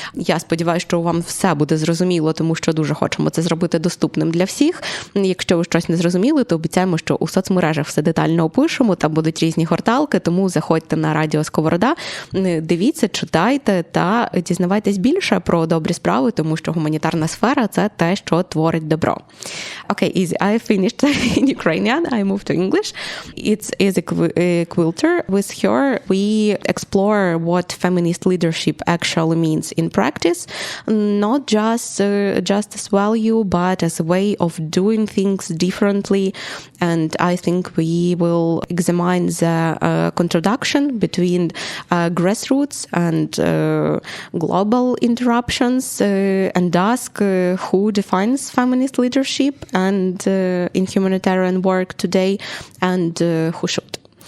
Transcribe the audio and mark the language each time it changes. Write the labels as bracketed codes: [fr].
[uk] Я сподіваюся, що вам все буде зрозуміло, тому що дуже хочемо це зробити доступним для всіх. Якщо ви щось не зрозуміли, то обіцяємо, що у соцмережах все детально опишемо, там будуть різні горталки, тому заходьте на Радіо Сковорода, дивіться, читайте та дізнавайтесь більше про добрі справи, тому що гуманітарна сфера – це те, що творить добро. [en] Okay, Іззі, I finished in Ukrainian. I moved to English. It's Іззі Квілтер. With her, we explore what feminist leadership actually means in practice, not just as value, but as a way of doing things differently. And I think we will examine the contradiction between grassroots and global interruptions and ask who defines feminist leadership and in humanitarian work today and who should.